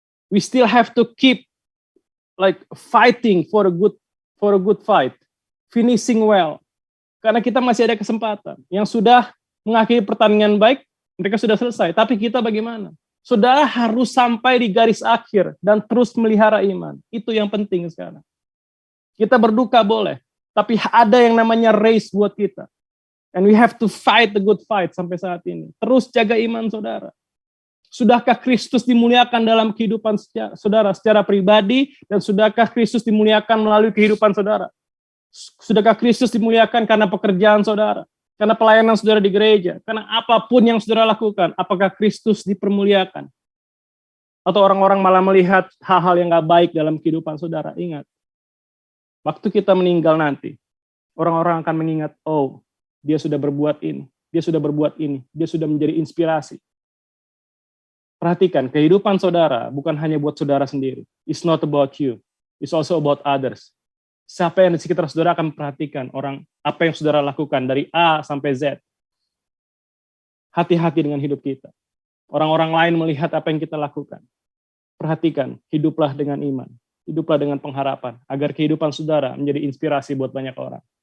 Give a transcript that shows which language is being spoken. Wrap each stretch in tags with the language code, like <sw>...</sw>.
<en>We still have to keep like fighting for a good fight. Finishing well.</en> <id>Karena kita masih ada kesempatan. Yang sudah mengakhiri pertandingan baik, mereka sudah selesai. Tapi kita bagaimana? Saudara harus sampai di garis akhir dan terus melihara iman. Itu yang penting sekarang. Kita berduka boleh, tapi ada yang namanya race buat kita.</id> <en>And we have to fight the good fight</en> <id>sampai saat ini. Terus jaga iman saudara. Sudahkah Kristus dimuliakan dalam kehidupan saudara secara pribadi, dan sudahkah Kristus dimuliakan melalui kehidupan saudara? Sudahkah Kristus dimuliakan karena pekerjaan saudara, karena pelayanan saudara di gereja, karena apapun yang saudara lakukan, apakah Kristus dipermuliakan? Atau orang-orang malah melihat hal-hal yang gak baik dalam kehidupan saudara? Ingat, waktu kita meninggal nanti, orang-orang akan mengingat, oh, dia sudah berbuat ini, dia sudah berbuat ini, dia sudah menjadi inspirasi. Perhatikan, kehidupan saudara bukan hanya buat saudara sendiri.</id> <en>It's not about you, it's also about others.</en> <id>Siapa yang di sekitar saudara akan memperhatikan orang apa yang saudara lakukan dari A sampai Z. Hati-hati dengan hidup kita. Orang-orang lain melihat apa yang kita lakukan. Perhatikan, hiduplah dengan iman, hiduplah dengan pengharapan, agar kehidupan saudara menjadi inspirasi buat banyak orang.</id>